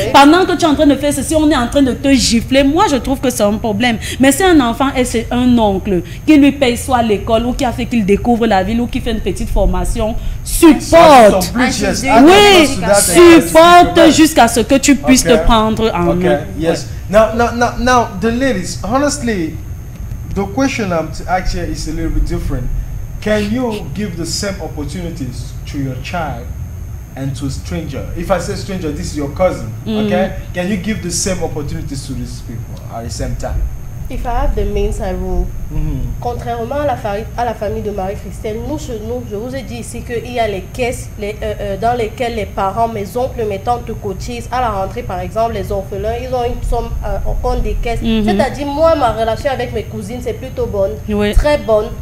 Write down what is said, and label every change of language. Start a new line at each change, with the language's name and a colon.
French: Pendant que tu es en train de faire ceci, on est en train de te gifler. Moi je trouve que c'est un problème. Mais c'est un enfant et c'est un oncle qui lui paye soit l'école ou qui a fait qu'il découvre la ville ou qui fait une petite formation, supporte. Oui, supporte jusqu'à ce que tu puisses te prendre en main.
English: Yes. Now, the ladies, honestly, the question I'm to ask here is a little bit different. Can you give the same opportunities to your child and to a stranger? If I say stranger, this is your cousin, okay? Can you give the same opportunities to these people at the same time? If I have the means, I will.
French: Contrairement à la famille de Marie-Christelle, nous, chez nous, je vous ai dit ici qu'il y a les caisses dans lesquelles les parents, mes oncles, mes tantes cotisent. À la rentrée, par exemple, les orphelins, ils ont une somme au compte des caisses. C'est-à-dire, moi, ma relation avec mes cousines, c'est plutôt bonne, très bonne.